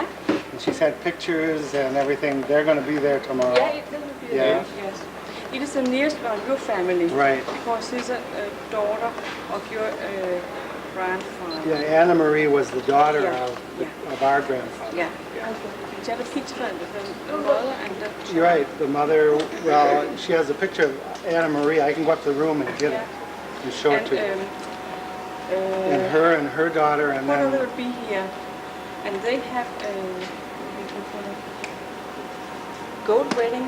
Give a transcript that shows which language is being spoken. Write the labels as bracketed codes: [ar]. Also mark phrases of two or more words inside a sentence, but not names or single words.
[en] and she's had pictures and everything. They're going to be there tomorrow. yeah, it will be Yeah. there, yes. It is the nearest one, your family. Right. Because he's a daughter of your grandfather. Yeah, Anna Marie was the daughter Yeah, of our grandfather. Yeah. [da] Så er der fiksforældre, [en] the mother and the child. You're right. The mother, well, she has a picture of Anna Marie. I can go up to the room and get it and show it to you. And her daughter, and Mother then will be here. And they have a gold wedding